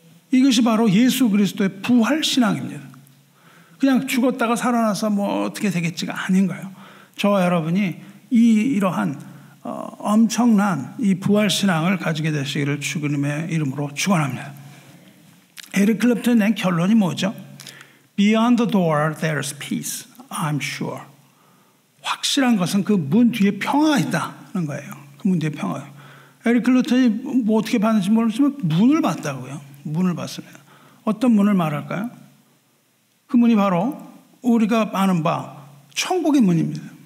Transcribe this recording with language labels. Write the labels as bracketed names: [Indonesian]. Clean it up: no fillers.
[Korean] 이것이 바로 예수 그리스도의 부활 신앙입니다. 그냥 죽었다가 살아나서 뭐 어떻게 되겠지가 아닌 거예요. 저와 여러분이 이러한 엄청난 이 부활 신앙을 가지게 되시기를 주님의 이름으로 축원합니다. 에릭 클랩턴의 낸 결론이 뭐죠? [English] Beyond the door there's peace, I'm sure. [Korean] 확실한 것은 그 문 뒤에 평화가 있다는 거예요. 그 문 뒤에 평화. 에릭 클랩턴이 뭐 어떻게 봤는지 모르지만 문을 봤다고요. 문을 봤습니다. 어떤 문을 말할까요? 그 문이 바로 우리가 아는 바 천국의 문입니다.